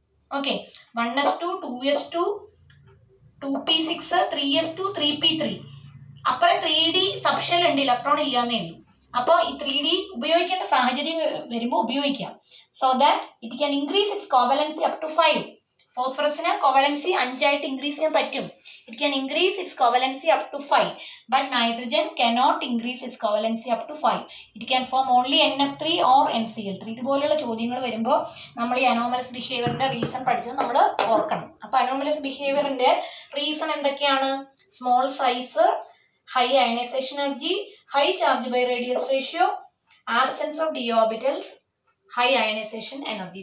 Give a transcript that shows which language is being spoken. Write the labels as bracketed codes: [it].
[ml] Okay, 1s2 2s2 2p6 3s2 3p3. അപ്പുറം 3d subshell ഉണ്ട്, electron ഇല്ലാന്നേ ഉള്ളൂ. അപ്പോൾ ഈ 3d ഉപയോഗിക്കേണ്ട സാഹചര്യം വരുമ്പോൾ ഉപയോഗിക്കാം. [en] So that it can increase its covalency up to 5. [ml] ഫോസ്ഫറസിന് കോവലൻസി 5 ആയിട്ട് ഇൻക്രീസ് ചെയ്യാൻ പറ്റും. [en] It can increase its covalency up to 5, but nitrogen cannot increase its covalency up to 5. It can form only NF3 or NCl3. [ml] ഇതുപോലെയുള്ള ചോദ്യങ്ങൾ വരുമ്പോൾ നമ്മൾ ഈ anomalous ബിഹേവിയറിന്റെ reason പഠിച്ചത് നമ്മൾ ഓർക്കണം. അപ്പോൾ അനോമലസ് ബിഹേവിയറിന്റെ റീസൺ എന്തൊക്കെയാണ്? Small size, high ionisation energy, high charge by radius ratio, absence of D orbitals, high ionisation energy.